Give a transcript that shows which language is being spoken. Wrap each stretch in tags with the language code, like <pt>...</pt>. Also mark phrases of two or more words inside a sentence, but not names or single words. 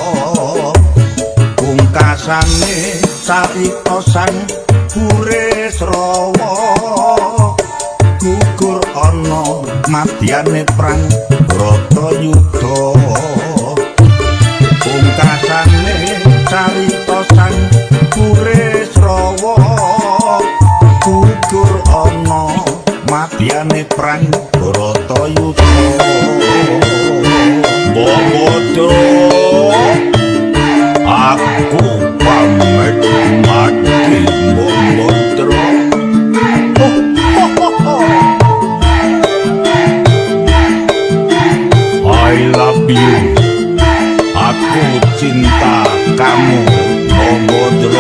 <jv>pungkasane carita sang Burisrawa, gugur ana madyane prang Bratayuda, pungkasane carita sang Burisrawa, gugur ana madyane prang Bratayuda. Bodro, aku pamit mati, Bodro.</jv> <en>I love you,</en> <id>aku cinta kamu, Bodro.</id>